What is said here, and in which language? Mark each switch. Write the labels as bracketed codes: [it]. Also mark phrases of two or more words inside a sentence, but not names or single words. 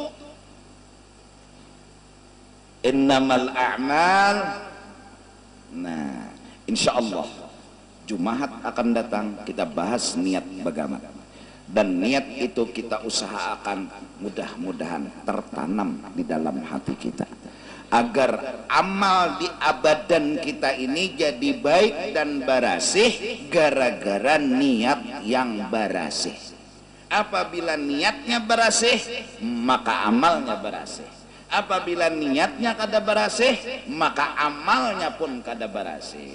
[ar] إنما الأعمال [id] Nah, insya Allah Jumat akan datang kita bahas niat bagaimana, dan niat itu kita usahakan mudah-mudahan tertanam di dalam hati kita agar amal di abadan kita ini jadi baik dan barasih gara-gara niat yang barasih. [bjn] Apabila niatnya barasih maka amalnya barasih, apabila niatnya kada barasih maka amalnya pun kada barasih.